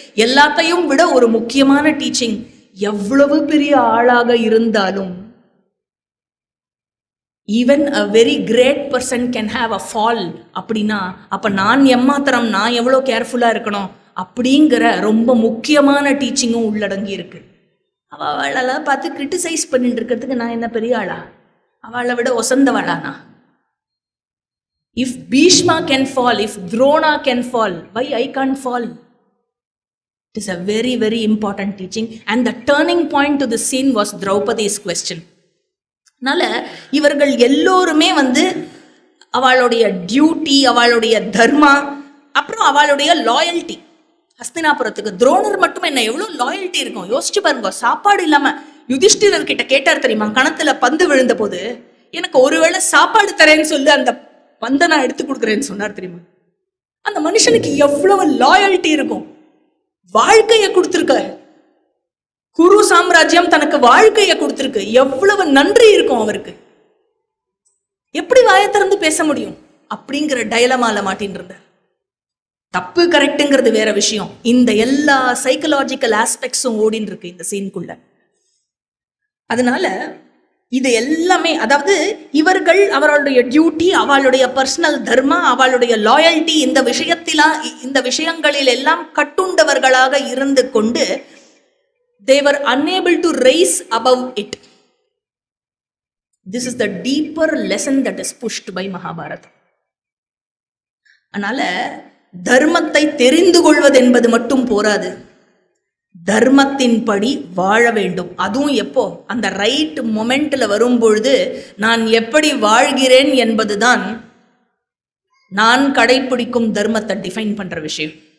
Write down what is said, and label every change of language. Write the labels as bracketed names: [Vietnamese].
[Tamil] எல்லாத்தையும் விட ஒரு முக்கியமான டீச்சிங், எவ்வளவு பெரிய ஆளாக இருந்தாலும் [English] Even a very great person can have a fall. [Tamil] அப்படின்னா அப்ப நான் எம்மாத்திரம், நான் எவ்வளோ கேர்ஃபுல்லா இருக்கணும் அப்படிங்கிற ரொம்ப முக்கியமான டீச்சிங்கும் உள்ளடங்கி இருக்கு. அவளெல்லாம் பார்த்து கிரிட்டிசைஸ் பண்ணிட்டு இருக்கிறதுக்கு நான் என்ன பெரிய ஆளா? அவளை விட ஒசந்தவளானா? [English] If Bhishma can fall, if Drona can fall, why I can't fall? It is a very, very important teaching. And the turning point to the scene was Draupadi's question. [Tamil] அதனால இவர்கள் எல்லோருமே அவளுடைய டியூட்டி, அவளுடைய தர்மா, அப்புறம் அவளுடைய லாயல்ட்டி. ஹஸ்தினாபுரத்துக்கு துரோணர் மட்டும் என்ன எவ்வளவு லாயல்ட்டி இருக்கும் யோசிச்சு பாருங்க. சாப்பாடு இல்லாம யுதிஷ்டிரர் கிட்ட கேட்டார் தெரியுமா? கணத்துல பந்து விழுந்த போது, எனக்கு ஒருவேளை சாப்பாடு தரேன்னு சொல்லி அந்த பந்தை நான் எடுத்து கொடுக்குறேன்னு சொன்னார் தெரியுமா? அந்த மனுஷனுக்கு எவ்வளவு லாயல்ட்டி இருக்கும். வாழ்க்கைய கொடுத்திருக்க, குரு சாம்ராஜ்யம் தனக்கு வாழ்க்கைய கொடுத்திருக்கு. எவ்வளவு நன்றி இருக்கும் அவருக்கு. எப்படி வாயை திறந்து பேச முடியும் அப்படிங்கிற டயலமால மாட்டின்னு இருந்தார். தப்பு கரெக்டுங்கிறது வேற விஷயம். இந்த எல்லா சைக்கலாஜிக்கல் ஆஸ்பெக்ட்ஸும் ஓடின்னு இருக்கு இந்த சீனுக்குள்ள. அதனால இது எல்லாமே, அதாவது இவர்கள் அவர்களுடைய டியூட்டி, அவளுடைய பர்சனல் தர்மா, அவளுடைய லாயல்ட்டி, இந்த விஷயங்களில் எல்லாம் கட்டுண்டவர்களாக இருந்து கொண்டு [English] they were unable to rise above it. This is the deeper lesson that is pushed by Mahabharata. [Tamil] அதனால தர்மத்தை தெரிந்து கொள்வது என்பது மட்டும் போராது, தர்மத்தின் படி வாழ வேண்டும். அதுவும் எப்போ? அந்த ரைட் மொமெண்ட்ல வரும் பொழுது நான் எப்படி வாழ்கிறேன் என்பதுதான் நான் கடைபிடிக்கும் தர்மத்தை டிஃபைன் பண்ற விஷயம்.